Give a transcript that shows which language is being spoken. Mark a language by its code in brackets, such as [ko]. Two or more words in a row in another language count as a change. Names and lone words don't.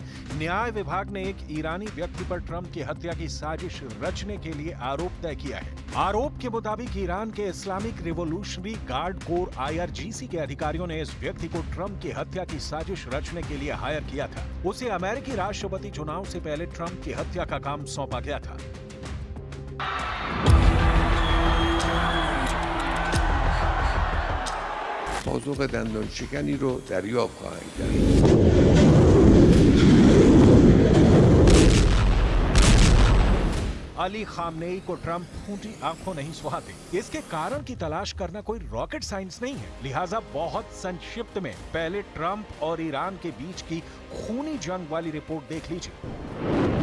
[hi] न्याय विभाग ने एक ईरानी व्यक्ति पर ट्रंप की हत्या की साजिश रचने के लिए आरोप तय किया है। आरोप के मुताबिक ईरान के इस्लामिक रिवोल्यूशनरी गार्ड कोर IRGC के अधिकारियों ने इस व्यक्ति को ट्रंप की हत्या की साजिश रचने के लिए हायर किया था। उसे अमेरिकी राष्ट्रपति चुनाव से पहले ट्रंप की हत्या का काम सौंपा गया था। [fa] پاسخ دندان شکنی رو دریافت خواهند کرد. [hi] अली खामनेई को ट्रंप फूटी आंखों नहीं सुहाते। इसके कारण की तलाश करना कोई [en] rocket science [hi] नहीं है, लिहाजा बहुत संक्षिप्त में पहले ट्रंप और ईरान के बीच की खूनी जंग वाली रिपोर्ट देख लीजिए।